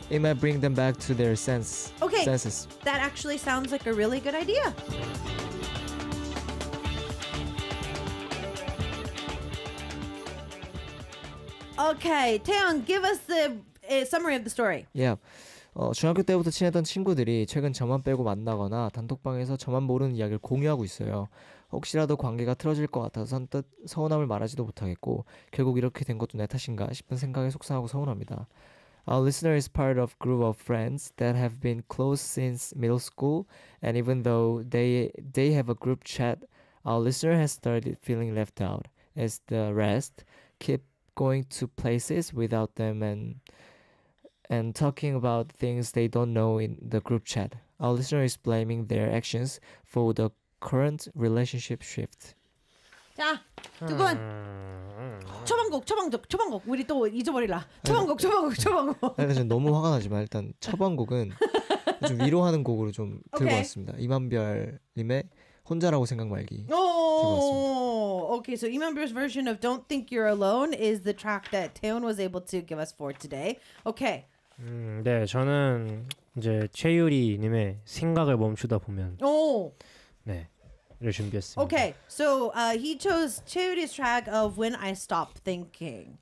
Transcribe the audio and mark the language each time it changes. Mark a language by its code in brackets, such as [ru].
[en] It might bring them back to their senses. Okay, that actually sounds like a really good idea. Okay, Taeyong, give us the summary of the story. Yeah. [ko] 중학교 때부터 친했던 친구들이 최근 저만 빼고 만나거나 단톡방에서 저만 모르는 이야기를 공유하고 있어요. 혹시라도 관계가 틀어질 것 같아서 선뜻 서운함을 말하지도 못하겠고 결국 이렇게 된 것도 내 탓인가 싶은 생각에 속상하고 서운합니다. [en] Our listener is part of a group of friends that have been close since middle school, and even though they have a group chat, our listener has started feeling left out as the rest keep going to places without them and talking about things they don't know in the group chat. Our listener is blaming their actions for the current relationship shift. [ko] 자, 두 분. 처방곡, 처방곡, 처방곡. 우리 또 잊어버릴라. 처방곡, 처방곡, 처방곡. 근데 지금 너무 화가 나지만 일단 처방곡은 좀 위로하는 곡으로 좀 들고 okay. 왔습니다. 이만별 님의 혼자라고 생각 말기. 오. [en] Okay, so Imanbeer's version of Don't Think You're Alone is the track that Taeyeon was able to give us for today. Okay. [ko] 네, 저는 이제 최유리 님의 생각을 멈추다 보면 오. 네. 를 준비했습니다. [en] Okay. So, he chose 최유리's track of When I Stop Thinking.